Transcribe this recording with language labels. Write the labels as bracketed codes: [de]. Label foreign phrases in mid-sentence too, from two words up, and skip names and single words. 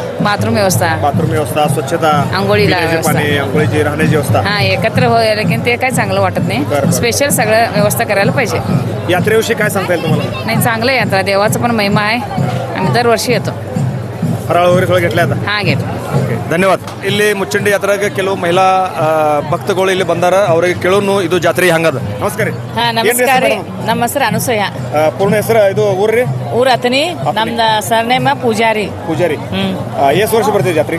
[mr] बाथरूम व्यवस्था बाथरूम व्यवस्था स्वच्छता आंघोळीला पिण्याचे व्यवस्था. पाणी आंघोळीची राहण्याची व्यवस्था. हां एकत्र होईल की ते काय चांगलं वाटत बरं, नाही बरं. स्पेशल सगळं व्यवस्था करायला पाहिजे. यात्रेविषयी काय सांगता येईल तुम्हाला? नाही चांगलं आहे यात्रा देवाचा पण महिमा आहे आम्ही दरवर्षी येतो. फराळ वगैरे सगळं घेतलं आता? [kn] ಹಾಂ ಗೆಟ್ ಧನ್ಯವಾದ. ಇಲ್ಲಿ ಮುಚ್ಚಂಡಿ ಯಾತ್ರಾಗೆ ಕೆಲವು ಮಹಿಳಾ ಭಕ್ತಗಳು ಇಲ್ಲಿ ಬಂದಾರ ಅವ್ರಿಗೆ ಕೇಳೋನು ಇದು ಜಾತ್ರೆ ಹಂಗದ. ನಮಸ್ಕಾರ ರೀ. ಹಾ ನಮಸ್ಕಾರ ರೀ ನಮ್ಮ ಹೆಸರು ಅನುಸೂಯ ಪೂರ್ಣ ಹೆಸರು ಇದು ಊರ್ರಿ? ಊರ್ ಅತನಿ ನಮ್ದು ಸರ್ನೇಮ ಪೂಜಾರಿ ಪೂಜಾರಿ. ಎಷ್ಟು ವರ್ಷ ಬರ್ತೀರಿ ಜಾತ್ರೆ?